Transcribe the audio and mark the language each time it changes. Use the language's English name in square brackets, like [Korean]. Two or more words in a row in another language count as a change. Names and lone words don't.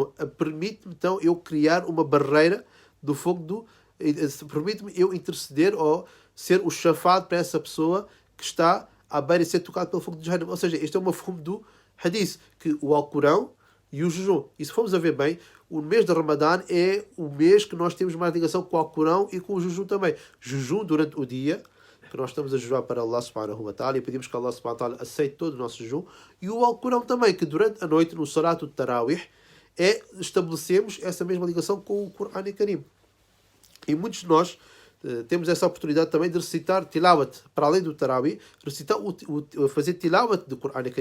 [Portuguese] Permite-me então eu criar uma barreira do fogo permite-me eu interceder ou ser o chafado para essa pessoa que está à beira de ser tocado pelo fogo de Jahannam. Ou seja, este é uma fumo do hadith, que o Alcorão e o jejum. E se formos a ver bem, o mês de Ramadã é o mês que nós temos mais ligação com o Alcorão e com o jejum também. Jejum durante o dia, que nós estamos a jejuar para [Arabic] الله سبحانه وتعالى [Portuguese] e pedimos que [Arabic] الله سبحانه وتعالى [Portuguese] aceite todo o nosso jejum. E o Alcorão também, que durante a noite, no [Arabic] صلاة تراويح, [Portuguese] estabelecemos essa mesma ligação com o Corão e Karim. E muitos de nós temos essa oportunidade também de recitar tilawat, para além do Tarawih, fazer tilawat do Corão e Karim.